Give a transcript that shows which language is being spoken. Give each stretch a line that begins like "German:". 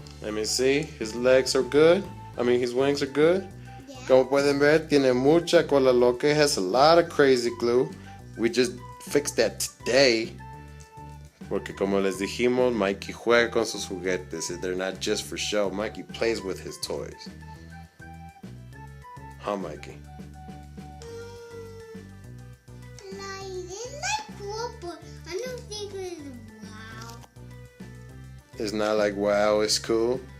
English: Let me see. His legs are good. I mean, his wings are good. yeah,
Spanish: Como pueden ver, tiene mucha cola loca.
English: It has a lot of crazy glue. We just fixed that today.
Spanish: Porque como les dijimos, Mikey juega con sus juguetes.
English: They're not just for show. Mikey plays with his toys. Huh, Mikey? It's like cool, but I don't think it's wow. It's not like wow, it's cool.